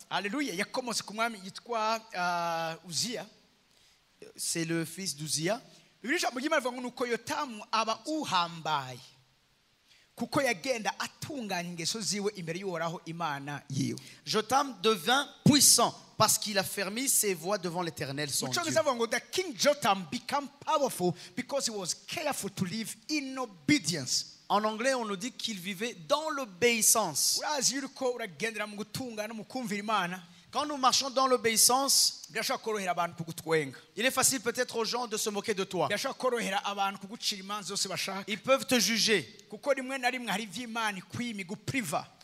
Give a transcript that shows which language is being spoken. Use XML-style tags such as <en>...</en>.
<rn>Haleluya. Yakomotse ku mwami yitwa Uziya.</rn> <fr>C'est le fils d'Uzia.</fr> <rn>Bibiri ijambo ry'Imana rivuga ngo nuko Yotamu aba uhambaye kuko yagenda atunganya ingeso ziwe imbere y'uhoraho imana yiwe.</rn> <fr>Jotam devint puissant parce qu'il a fermé ses voies devant l'Éternel son</fr> <rn>Mu</rn> <fr>Dieu.</fr> <rn>cyongereza bavuga ngo</rn> <en>the king Jotham became powerful because he was careful to live in obedience.</en> <fr>En anglais, on nous dit qu'il vivait dans l'obéissance.</fr> <rn>Urazi yuko uragendera mu gutungana mu kumvira imana,</rn> <fr>Quand nous marchons dans l'obéissance,</fr> <rn>birashobora korohera abantu kugutwenga,</rn> <fr>il est facile peut-être aux gens de se moquer de toi.</fr> <rn>birashobora korohera abantu kugucira imanza zose bashaka,</rn> <fr>Ils peuvent te juger</fr> <rn>kuko rimwe na rimwe hari iby'imana ikwima igupriva,</rn>